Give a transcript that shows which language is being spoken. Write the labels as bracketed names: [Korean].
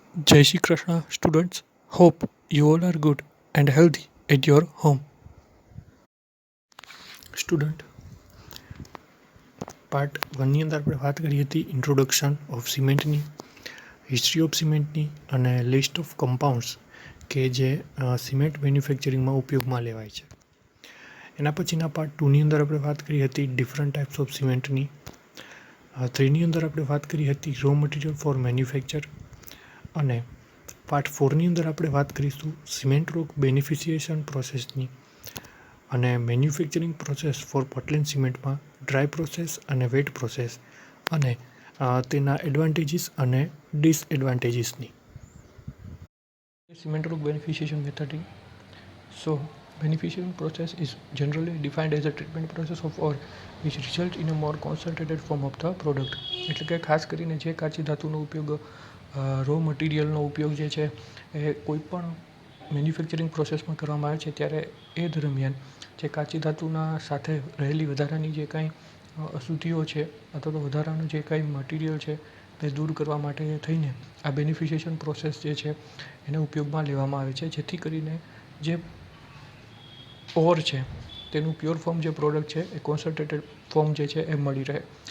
[English] Jai Shri Krishna, students. Hope you all are good and healthy at your home. [Gujarati] Student part 1ની અંદર આપણે વાત કરી હતી [English] introduction of સિમેન્ટની, history of સિમેન્ટની [Gujarati] અને list of compounds કે જે સિમેન્ટ મેન્યુફેક્ચરિંગમાં ઉપયોગમાં લેવાય છે. એના પછીના પાર્ટ 2ની અંદર આપણે વાત કરી હતી [English] Different types of સિમેન્ટની. [Gujarati] 3ની અંદર આપણે વાત કરી હતી [English] raw material for manufacture [Gujarati] અને પાર્ટ 4ની અંદર આપણે વાત કરીશું સિમેન્ટ રોક બેનિફિશિએશન પ્રોસેસની અને [English] manufacturing process for Portland સિમેન્ટમાં [Gujarati] dry process અને વેટ પ્રોસેસ અને તેના એડવાન્ટેજીસ અને ડિસએડવાન્ટેજીસની. Cement rock બેનિફિશિએશન method. [English] So beneficiation process is generally defined as a treatment process of ore which result in a more concentrated form of the product. [Gujarati] એટલે કે ખાસ કરીને જે કાચી ધાતુનો ઉપયોગ રો મટીરિયલનો ઉપયોગ જે છે એ કોઈ પણ મેન્યુફેક્ચરિંગ પ્રોસેસમાં કરવામાં આવે છે ત્યારે એ દરમિયાન જે કાચી ધાતુના સાથે રહેલી વધારાની જે કાંઈ અશુદ્ધિઓ છે અથવા તો વધારાનું જે કાંઈ મટીરિયલ છે તે દૂર કરવા માટે થઈને આ બેનિફિશિએશન પ્રોસેસ જે છે એને ઉપયોગમાં લેવામાં આવે છે જેથી કરીને જે ઓર છે તેનું પ્યોર ફોર્મ જે પ્રોડક્ટ છે એ કોન્સન્ટ્રેટેડ ફોર્મ જે છે એ મળી રહે.